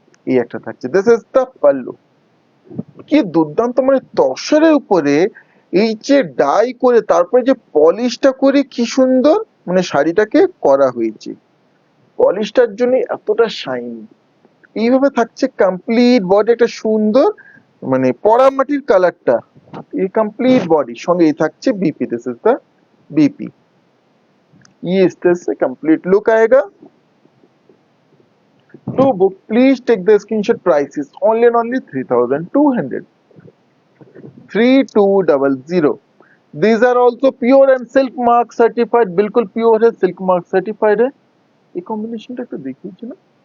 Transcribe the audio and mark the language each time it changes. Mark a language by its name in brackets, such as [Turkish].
[Bangla] এই একটা থাকছে, দিস ইজ দ্য পাল্লু। কি দুর্দান্ত, মানে তসরের উপরে এই যে ডাই করে তারপরে যে পলিশটা করে কি সুন্দর মানে শাড়িটাকে করা হয়েছে, পলিশটার জন্য এতটা শাইন। এইভাবে থাকছে কমপ্লিট বডি, একটা সুন্দর মানে পরামাটির কালারটা, এই কমপ্লিট বডি সঙ্গে এই থাকছে BP. [English] This is the BP. [Hindi] ये इस तरह से कंप्लीट लुक आएगा। [English] तो book please take the screenshot, price is only and only 3200। 3200। These are also pure and silk mark certified, [Hindi] बिल्कुल प्योर है, सिल्क मार्क सर्टिफाइड है। [Bangla] ये कॉम्बिनेशनটা একটু দেখিয়েছি না?